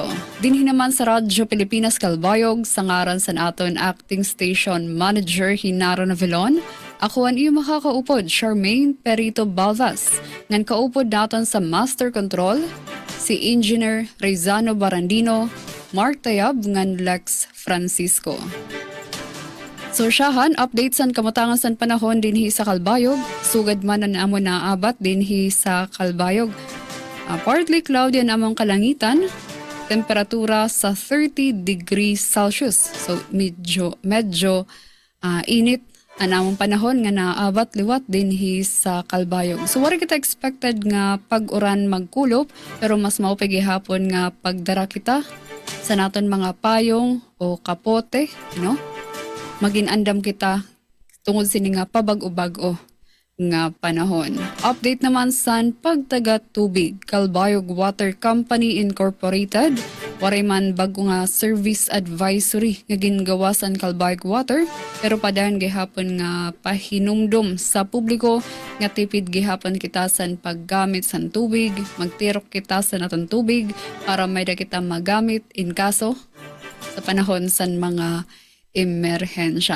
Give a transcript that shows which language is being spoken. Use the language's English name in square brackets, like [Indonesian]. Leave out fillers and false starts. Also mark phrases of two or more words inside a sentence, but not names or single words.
[Waray] Dinhi naman sa Radyo Pilipinas Calbayog, sa ngaran sa aton [English] Acting Station Manager [Waray] Hinaro Navilon, ako ang iyo makakaupod, Charmaine Perito Balvas. Ngan kaupod naton sa Master Control, si Engineer Rezano Barandino, Mark Tayab, ngan Lex Francisco. So siyahan, update san kamutangan san panahon dinhi sa Calbayog, sugad man na amo naabat dinhi sa Calbayog. [English] Partly cloudy [Waray] ang among kalangitan, temperatura sa 30 [English] degrees Celsius. [Waray] So medyo init ang among panahon nga naabat liwat dinhi sa Calbayog. So wala kita expected nga pag-uran magkulop, pero mas mao pa gihapon nga pagdara kita sa naton mga payong o kapote, maginandam kita tungod sini nga pabag-o-bag-o nga panahon. Update naman sa pagtaga tubig, Calbayog Water Company Incorporated. Waray man bago nga [English] service advisory [Waray] nga gingawa sa Calbayog Water, pero padayon gihapon nga pahinumdum sa publiko nga tipid gihapon kita sa paggamit sa tubig, magtirok kita sa naton tubig para may da kita magamit in kaso sa panahon sa mga emerhensya.